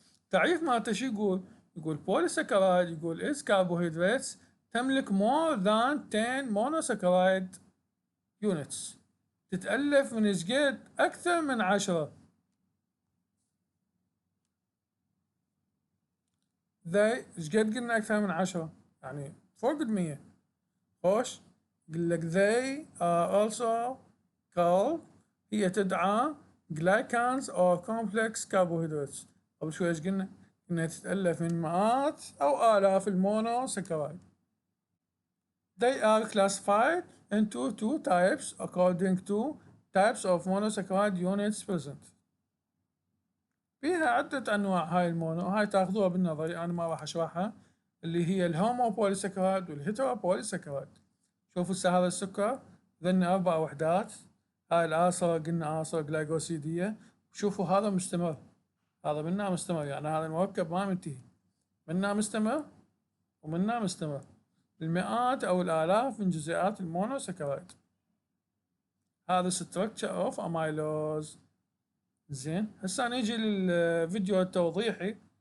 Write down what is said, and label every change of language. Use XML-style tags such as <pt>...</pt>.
<ar>تعريف مالته شو يقول؟ يقول بولي سكرايد يقول</ar> <en>is carbohydrates</en> <ar>تملك</ar> <en>more than 10 monosaccharide units.</en> <ar>تتألف من ايش قد؟ أكثر من 10. ذي ايش قد قلنا أكثر من 10؟ يعني فوق 100. خوش يقول لك</ar> <en>they are also called</en> <ar>هي تدعى</ar> <en>glycans or complex carbohydrates.</en> <ar>قبل شوي ايش قلنا؟ انها تتألف من مئات او آلاف المونوسكرايد.</ar> <en>They are classified into 2 types according to types of monosaccharide units present.</en> <ar>فيها عدة أنواع هاي المونو هاي تاخذوها بالنظري أنا ما راح أشرحها اللي هي الهومو بوليساكرايد والهيترو بوليساكرايد. شوفوا هسه هذا السكر ذن 4 وحدات. هاي الآصرة قلنا آصرة جلايكوسيدية. شوفوا هذا مستمر. هذا منها مستمر يعني هذا المركب ما منتهي. منها مستمر ومنها مستمر. المئات أو الآلاف من جزيئات المونوساكرايد. هذا</ar> <en>structure of amylose.</en> <ar>زين هسه نيجي للفيديو التوضيحي.</ar>